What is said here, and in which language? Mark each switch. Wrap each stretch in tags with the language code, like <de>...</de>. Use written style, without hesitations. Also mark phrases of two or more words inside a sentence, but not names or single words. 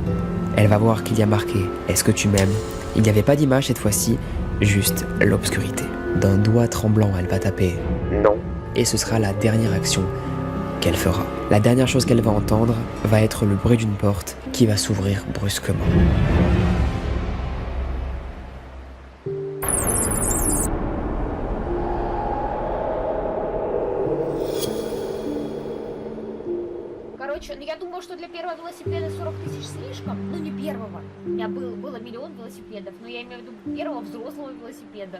<fr>Elle va voir qu'il y a marqué « Est-ce que tu m'aimes ?» Il n'y avait pas d'image cette fois-ci, juste l'obscurité. D'un doigt tremblant, elle va taper « Non ». Et ce sera la dernière action qu'elle fera. La dernière chose qu'elle va entendre va être le bruit d'une porte qui va s'ouvrir brusquement.</fr> <ru>Короче, я думаю, что для первого велосипеда 40 тысяч слишком. Ну, не первого. У меня было миллион велосипедов, но я имею в виду первого взрослого велосипеда.</ru>